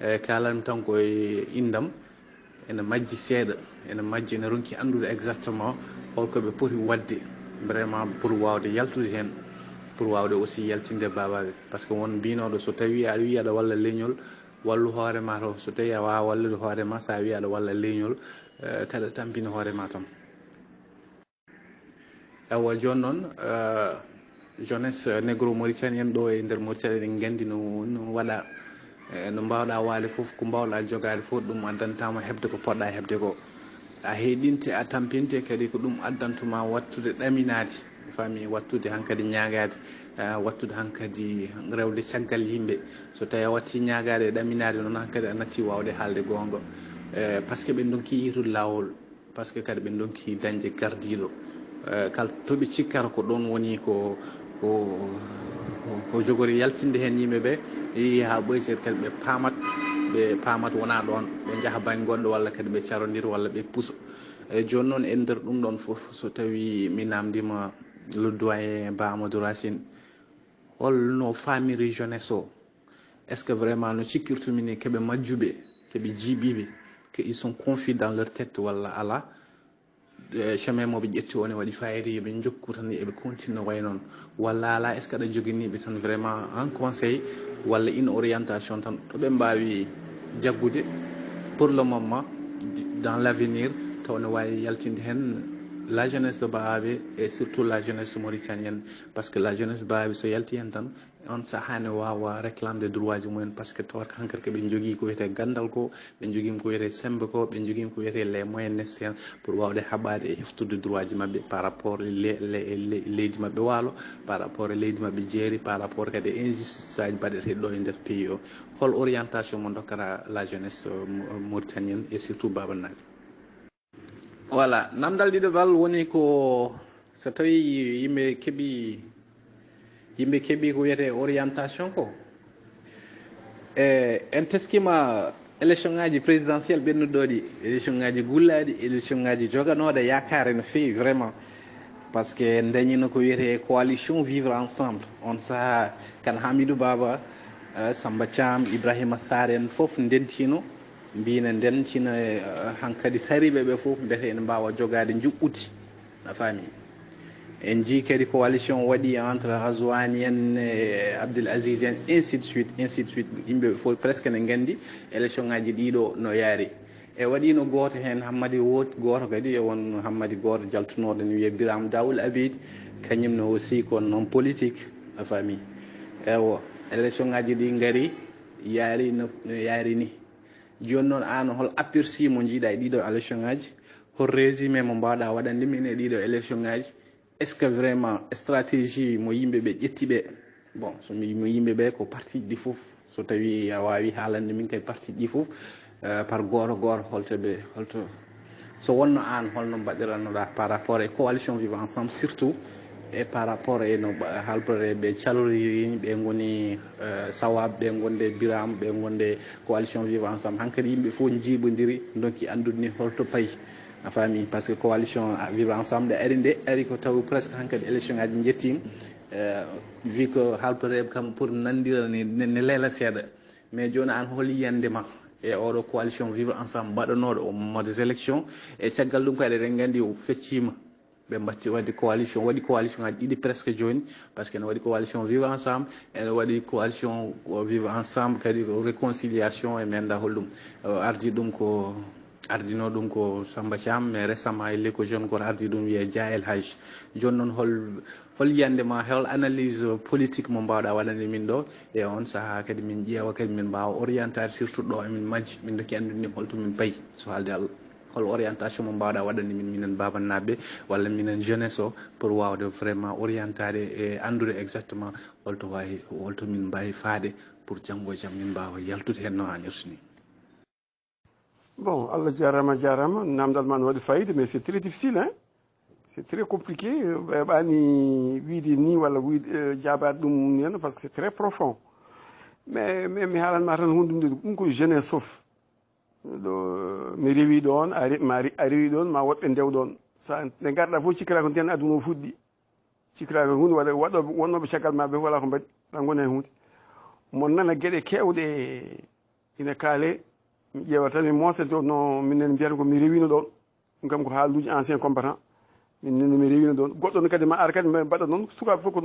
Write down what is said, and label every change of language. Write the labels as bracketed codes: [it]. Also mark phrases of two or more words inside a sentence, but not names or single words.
[ff] kalan tan koye indam ene majji seeɗa ene majji ene ronki andude exactement holkoɓe poti wadde [fr] vraiment pour [ff] wawde yaltude hen pour wawde aussi yaltinde babaɓe [fr] par ce que [ff] won mbinoɗo so tawi aɗa wi aɗa walla leñol wallu hoorema to so tawi a wawa wallude hoorema sa wi aɗa walla leñol kada tampina hoorema tan ewa joni noon [fr] jeunesse négro mauritanien [ff] ɗo e nder Mauritanie ɗen gandi no waɗa no mbawɗa waade fof ko mbawɗa jogade fof ɗum addantama hebde ko poɗɗa hebde ko a heeɗinte a tampinte kadi ko ɗum addantuma wattude ɗaminade fami wattude hankkadi ñagade wattude hankkadi rewde caggal yimɓe so tawi a watti ñagade e ɗaminade noon hankkadi a natti wawde haalde gonga par ce que ɓe donki itude lawol par ce que kadi ɓe donki dañde gardiɗo kala toɓe cikkata ko ɗon woni ko jogori yaltinde hen yimɓeɓe yeehi ha ɓoyset kadi ɓe paamat wona ɗon ɓe jaaha bañ goɗɗo walla kadi ɓe carodira walla ɓe puusa eyyi joni noon e nder ɗum ɗon foof so tawi mi namdima [fr] le doyen [ff] Ba Amadou Racine holno famiri jeunesse o [fr] est ce que vraiment [ff] no cikkirtumini keɓe majjuɓe keɓe jiiɓiɓe [fr] que ils sont confis dans leur tête [ff] walla ala chemin moɓe ƴetti on e waɗi fayida yoɓe jokku tan eɓe continue way noon walla ala [fr] est ce que [ff] aɗa joguiniɓe tan vraiment [fr] en conseil [ff] walla [fr] une orientation [ff] tan ɗoɓe mbawi jaggude [fr] pour le moment dans l' avenir [ff] taw ne wawi yaltinde hen [fr] la jeunesse de Baabe et surtout la jeunesse mauritanienne par ce que la jeunesse [ff] Baabe so yalti hen tan on sahani wawa réclamde droit ji mumen [fr] par ce que [ff] tawat hankkadi koɓe jogui ko wiyete gandal ko ɓe joguima ko wiyete sembe ko ɓe joguima ko wiyete [fr] les moyens nécessaires pour [ff] wawde haɓade e heftude droit ji mabɓe [fr] par rapport [ff] leydi mabɓe waalo [fr] par rapport [ff] e leydi mabɓe jeeri [fr] par rapport [ff] kadi e injustice aji mbaɗeteɗi ɗo e nder pays o hol orientation mo dokkata [fr] la jeunesse mauritanienne et surtout [ff] babanaɓe voilà namdal ɗiɗoɓal woni ko so tawi yimɓe keeɓi ko wiyete orientation ko en teskima élection ngaji présidentiel ɓennuɗo ɗi élection ngaji gullaɗi élection ngaji joganoɗe yakare no fewi vraiment [fr] par ce que [ff] dañino ko wiyete [fr] coalition vivre ensemble [ff] on saaha kan Hamidou Baba Samba Thiam Ibrahima Sarr en foof ndentino mbino ndencina hankkadi sariɓe ɓe fof mbete ene mbawa jogade juɓɓuti a faami en jii kadi coalition waɗi entre Azwani en Abdoul Aziz en [fr] ainsi de suite [ff] yimɓeɓe fof presque ne gandi élection ngaji ɗiɗo no yaari e waɗino goto hen Hammadi wooti goto kadi e won Hammadi goto jaltunoɗo ne wiye Biram Dawul Abid kañumne aussi ko noon politique a faami ewo élection ngaji ɗi gaari yaari no yaari ni joni noon an hol aperçu mo jiiɗa e ɗiɗo élection ngaji hol résumé mo mbawɗa waɗande min e ɗiɗo élection ngaji [fr] est ce que vraiment stratégie [ff] mo yimɓeɓe ƴetti ɓe bon so mi mo yimɓeɓe ko parti ɗi foof so tawi a wawi haalande min kay parti ɗi foof par goto holto so wonno an holno mbaɗirannoɗa [fr] par rapport [ff] e [fr] coalition vivre ensemble surtout et par rapport [ff] e no halbere ɓe caloriri ɓe goni sawab ɓe gonde biram ɓe gonde [fr] coalition vivre ensemble [ff] hankkadi yimɓe fof jiiɓodiri donki andude ni holto payi a faami [fr] par ce que coalition vivre ensemble [ff] ari nde ari ko taw presque hankkadi élection ngaji jettima wi ko halbereɓe kam pour nandira ne leela seeɗa mais joni an hol yiyandema e oɗo [fr] coalition vivre ensemble [ff] mbaɗanoɗo o [fr] moment des élections [ff] e caggal ɗum kadi eɗen gandi o feccima ɓe mbatti waɗi coalition ngaji ɗiɗi presque joni [fr] par ce que [ff] ne waɗi [fr] coalition vivre ensemble [ff] ene waɗi [fr] coalition vivre ensemble [ff] kadi réconciliation e mi anda holɗum ardino ɗum ko Samba Thiam [fr] mais récemment elle [ff] ko jeune goto ardi ɗum wiye Dia El Hadj joni noon hol yiyandema hol [fr] analyse politique [ff] mo mbawɗa waɗande min ɗo e on saaha kadi min ƴeewa kadi min mbawa orientade surtout ɗo emin majji min dokki andude ni holto min payi so haalde Allah hol orientation mo mbawɗa waɗande min minen babannaɓe walla minen jeunesse o pour wawde vraiment orientade e andude exactement holto min mbawi faade pour janggo e jaam min mbawa yaltude hen no hannirta ni. Bon, Allah jarama, namdal man waɗi fayida, [fr] mais c'est très difficile, hein? C'est très compliqué. [ff] Ɓani wiide ni walla wiide jaabade ɗum hen [fr] parce que c'est très profond. [ff] Mais mi haalanma tan hunde ɗum ko jeunesse fof. ɗo mi rewi ɗon a rewi ɗon ma woɓɓe ndew ɗon sa nde garɗa fof cikkata ko nden aduna o fuɗɗi cikkata ko hunde waɗa wonnoɓe caggal ma ɓe wala ko mbaɗi ɗa gona hen hunde mon nana gueɗe kewɗe ina kaale mi ƴeewa tan mi moosa to no minen mbiyata ko mi rewino ɗon kam ko haaluji [fr] ancien combattant [ff] min mi rewino ɗon goɗɗo kadi ma ar kadi mbaɗa noon sukaɓe fof ko